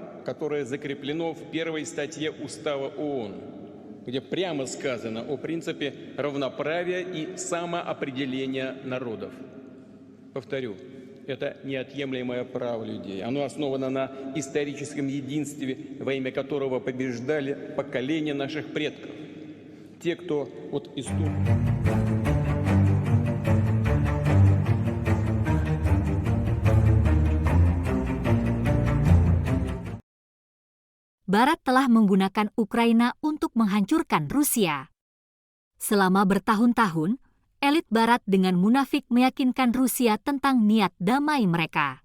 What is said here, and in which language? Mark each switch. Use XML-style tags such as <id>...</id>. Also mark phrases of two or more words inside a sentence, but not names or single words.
<ru>которое закреплено в первой статье Устава ООН, где прямо сказано о принципе равноправия и самоопределения народов. Повторю, это неотъемлемое право людей. Оно основано на историческом единстве, во имя которого побеждали поколения наших предков. Те, кто от истории...</ru> <id>Barat telah menggunakan Ukraina untuk menghancurkan Rusia. Selama bertahun-tahun, elit Barat dengan munafik meyakinkan Rusia tentang niat damai mereka.</id>